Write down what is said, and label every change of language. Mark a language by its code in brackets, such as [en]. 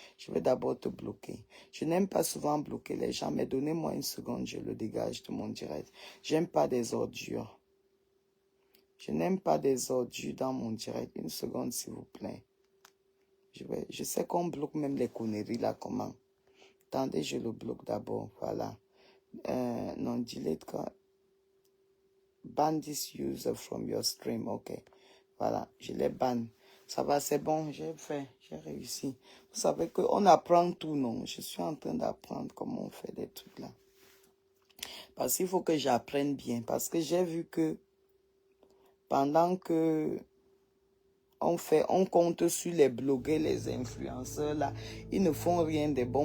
[fr] Je vais d'abord te bloquer. Je n'aime pas souvent bloquer les gens, mais donnez-moi une seconde, je le dégage de mon direct. J'aime pas des ordures. Je n'aime pas des ordures dans mon direct. Une seconde, s'il vous plaît. Je sais qu'on bloque même les conneries là, comment? Attendez, je le bloque d'abord. Voilà. Non, delete. [en] Ban this user from your stream. [fr] Ok. Voilà, je l'ai ban. Ça va, c'est bon, j'ai fait, j'ai réussi. Vous savez qu'on apprend tout, non? Je suis en train d'apprendre comment on fait des trucs là. Parce qu'il faut que j'apprenne bien. Parce que j'ai vu que pendant que on compte sur les blogueurs, les influenceurs là, ils ne font rien de bon.